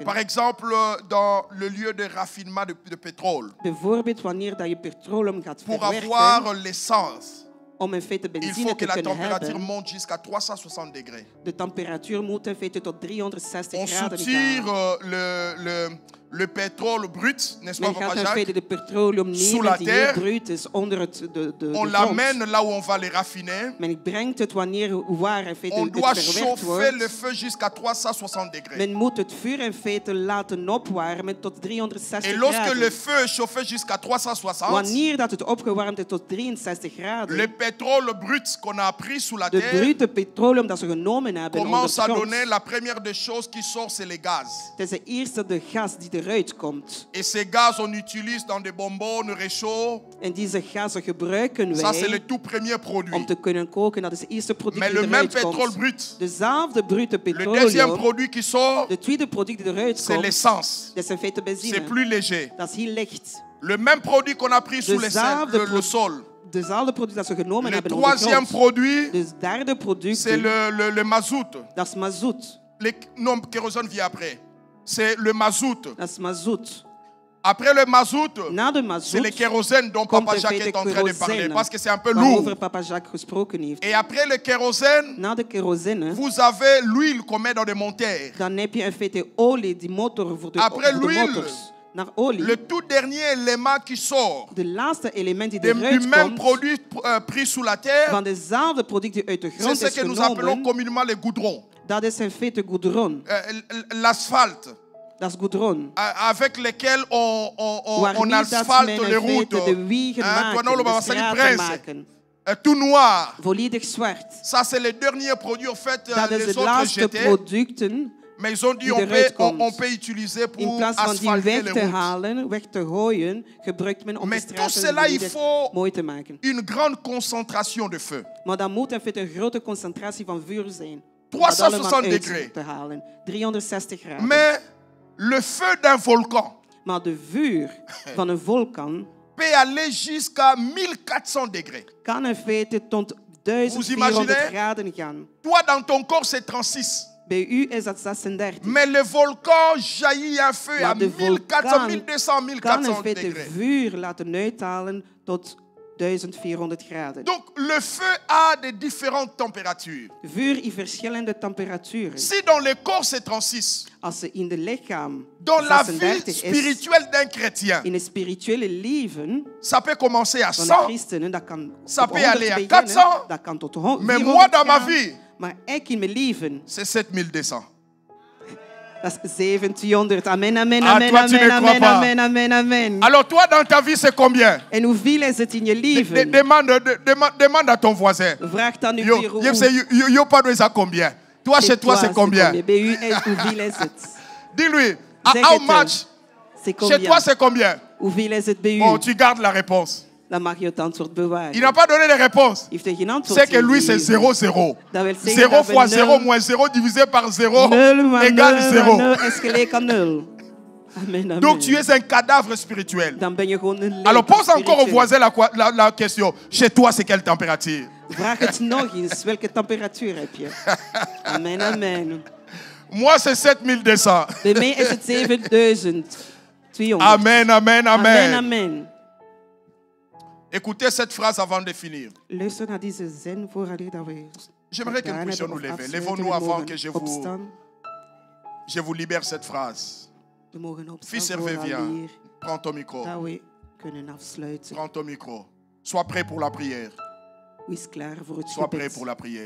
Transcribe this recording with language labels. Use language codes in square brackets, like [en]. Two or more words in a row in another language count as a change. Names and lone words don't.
[fr] Par exemple, dans le lieu de raffinement de pétrole, [nl] Bijvoorbeeld wanneer dat je petroleum gaat [fr] pour [nl] verwerken, [fr] avoir l'essence, [nl] om in feite [fr] il [nl] benzine [fr] faut que [nl] te [fr] la [nl] kunnen [fr] température [nl] hebben, [fr] monte jusqu'à 360 degrés. [nl] de temperatuur moet in feite tot 360 [fr] On [nl] graden [fr] soutire [nl] gaan. [fr] le pétrole brut, n'est-ce pas, [nl] Men [fr] Papa [nl] gaat in [fr] Jacques? [nl] feite de petroleum [fr] Sous la [nl] nemen die heel [fr] terre. [nl] bruut is onder de [fr] On [nl] grond. [fr] l'amène là où on va les raffiner. [nl] Men brengt het wanneer waar in feite [fr] On [nl] het [fr] doit [nl] verwerkt [fr] chauffer le [nl] wordt. [fr] feu jusqu'à 360 degrés. [nl] Men moet het vuur in feite laten opwarmen tot 360 [fr] Et lorsque le [nl] graden. [fr] feu est chauffé jusqu'à 360, [nl] Wanneer dat het opgewarmd is tot 63 graden, [fr] le pétrole brut qu'on a pris sous la [nl] de [fr] terre [nl] brute petroleum dat ze genomen hebben onder [fr] commence à [nl] grond, [fr] donner. La première des choses qui sort, c'est les gaz. [nl] het is de eerste de gas die eruit komt. [fr] Et ces gaz, on utilise dans des bonbons, réchauds. [nl] En deze gassen gebruiken [fr] Ça, c'est le [nl] wij [fr] tout premier produit. [nl] om te kunnen koken. Dat is het eerste product [fr] Mais [nl] die [fr] le même [nl] eruit [fr] pétrole [nl] komt. [fr] brut, [nl] Dezelfde brute [fr] le deuxième [nl] petroleum, [fr] produit qui sort, [nl] de tweede product die eruit [fr] c'est [nl] komt, [fr] l'essence. [nl] dat is in feite [fr] C'est [nl] benzine. [fr] plus léger. [nl] Dat is heel licht. [fr] Le même produit qu'on a pris sous [nl] Dezelfde [fr] le sol. [nl] Dezelfde product dat ze genomen [fr] Le [nl] hebben onder [fr] troisième [nl] grond. [fr] produit, [nl] Dus derde product, [fr] c'est le mazout. [nl] dat is mazoet. [fr] Non, kérosène vient après. C'est le mazout. [nl] Dat is mazoet. [fr] Après le mazout, [nl] Na de [fr] c'est le [nl] mazoet [fr] kérosène dont [nl] komt [fr] Papa [nl] in [fr] Jacques [nl] feite [fr] est en train de parler. [nl] kerosine, [fr] Parce que c'est un peu lourd. [nl] waarover papa Jacques gesproken heeft. [fr] Et après le kérosène, [nl] Na de kerosine, [fr] vous avez l'huile qu'on met dans des moteurs. [nl] dan heb je in feite olie, die motor voor de, [fr] Après [nl] voor de [fr] l'huile, [nl] motors. Naar olie. [fr] Le tout dernier élément qui sort [nl] De laatste element die [fr] du [nl] eruit [fr] même [nl] komt, [fr] produit pris sous la terre, [nl] van dezelfde product die uit de [fr] c'est [nl] grond [fr] ce [nl] is [fr] que nous appelons [nl] genomen, [fr] communément les goudrons. [nl] dat is in feite goudron. [fr] L'asphalte. [nl] Dat is goudron. [fr] Avec lesquels on [nl] Waarmee dat [fr] asphalte [nl] men [fr] les [nl] in [fr] routes. [nl] feite de wegen maken, de straten maken. [fr] Tout noir. [nl] Volledig zwart. [fr] Ça, c'est le dernier produit. En fait, [nl] Dat is [fr] les [nl] het [fr] autres [nl] laatste [fr] jetaient. [nl] producten. [fr] Mais ils ont dit [nl] die [fr] on [nl] eruit [fr] peut, [nl] komt. [fr] on peut utiliser [nl] In [fr] pour [nl] plaats van die [fr] asphalter [nl] weg [fr] les [nl] te [fr] routes. [nl] halen, weg te gooien, gebruikt men om de [fr] Mais tout [nl] straten [fr] cela, il [nl] volledig [fr] faut [nl] mooi te maken. [fr] une grande concentration de feu. [nl] Maar dan moet in feite een grote concentratie van vuur zijn. Om 360 dat allemaal uit [fr] degrés. [nl] te halen. 360 graden. [fr] Mais le feu d'un volcan [nl] Maar de vuur van een vulkaan [fr] peut aller jusqu'à 1400 degrés. [nl] kan in feite tot [fr] Vous [nl] 1400 [fr] imaginez? [nl] graden gaan. [fr] Toi, dans ton corps, c'est 36. [nl] Bij u is dat 36. [fr] Mais le volcan jaillit un feu à [nl] Maar de [fr] 1400, [nl] vulkaan [fr] 1200, [nl] kan in [fr] 1400 [nl] feite [fr] degrés. [nl] vuur laten uithalen tot 1400 graden. [fr] Donc, le feu a des différentes températures. [nl] Vuur in verschillende temperaturen. [fr] Si dans le corps, c'est 36, [nl] Als ze in de lichaam [fr] dans la vie [nl] 36 is, [fr] spirituelle d'un chrétien, [nl] in het spirituele leven [fr] ça peut commencer à [nl] van de [fr] 100. [nl] christenen, dat kan [fr] Ça [nl] op [fr] peut [nl] 100 [fr] aller à [nl] beginnen, [fr] 400. [nl] dat kan tot [fr] Mais [nl] 400 [fr] moi, dans ma [nl] gaan. [fr] vie, [nl] Maar ik in mijn leven, [fr] c'est 7200. [nl] dat is 1700. [fr] Amen, amen, Ah, amen, toi, tu ne amen, crois amen, pas. amen, amen, amen. Alors, toi, dans ta vie, c'est combien? [nl] En hoeveel is het in je leven? [fr] Demande à ton voisin. [nl] Vraag dan uw [fr] Yo, [nl] bureau. [fr] yo, pas de ça combien? Toi, chez toi, c'est combien? [nl] Bij u is hoeveel is het? [fr] Dis-lui, [nl] Zeg [en] how [nl] het hem. [en] much? [fr] C'est Chez combien? toi, c'est combien? [nl] Hoeveel is het bij u? [fr] Bon, tu gardes la réponse. [nl] Dan mag je het antwoord bewaren. [fr] Il n'a pas donné de réponse. [nl] Heeft hij geen antwoord [fr] C'est que lui, c'est [nl] gegeven. [fr] 0, 0. [nl] Dat wil zeggen [fr] 0 [nl] dat we [fr] fois 0 [nl] nul- [fr] moins 0 divisé par 0 [nl] nul maar [fr] égale [nl] nul [fr] 0. [nl] maar nul is gelijk aan 0. [fr] Amen, amen. Donc tu es un cadavre spirituel. [nl] Dan ben je gewoon een lijk [fr] Alors pose encore au [nl] spiritueel. [fr] voisin la question. Chez toi, c'est quelle température? [nl] Vraag het nog eens. Welke temperatuur heb je? [fr] Amen, amen. Moi, c'est 7200. [nl] Bij mij is het 7200. [fr] Amen, amen, Amen, amen. amen. Écoutez cette phrase avant de finir. [nl] Luister naar deze zin vooraleer dat we [fr] J'aimerais que nous puissions nous lever. Levons-nous avant que je vous libère cette phrase. Fils Hervé, viens. Prends ton micro. Prends ton micro. Sois prêt pour la prière. Sois prêt pour la prière.